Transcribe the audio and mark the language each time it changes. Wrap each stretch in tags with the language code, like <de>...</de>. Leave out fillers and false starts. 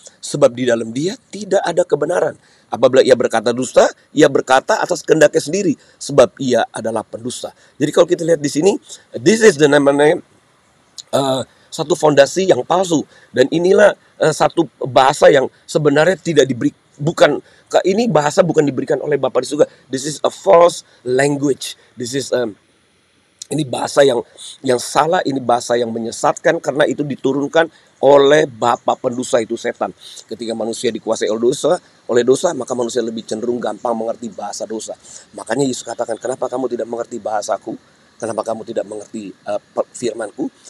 <id>Sebab di dalam dia tidak ada kebenaran. Apabila ia berkata dusta, ia berkata atas kehendaknya sendiri, sebab ia adalah pendusta. Jadi kalau kita lihat di sini,</id> <en>this is the</en> <id>namanya satu fondasi yang palsu. Dan inilah satu bahasa yang sebenarnya tidak diberi, ini bahasa bukan diberikan oleh Bapa di surga.</id> <en>This is a false language. This is</en> <id>ini bahasa yang salah, ini bahasa yang menyesatkan, karena itu diturunkan oleh bapa pendosa, itu setan. Ketika manusia dikuasai oleh dosa, maka manusia lebih cenderung gampang mengerti bahasa dosa. Makanya Yesus katakan, kenapa kamu tidak mengerti bahasaku? Kenapa kamu tidak mengerti firmanku?</id>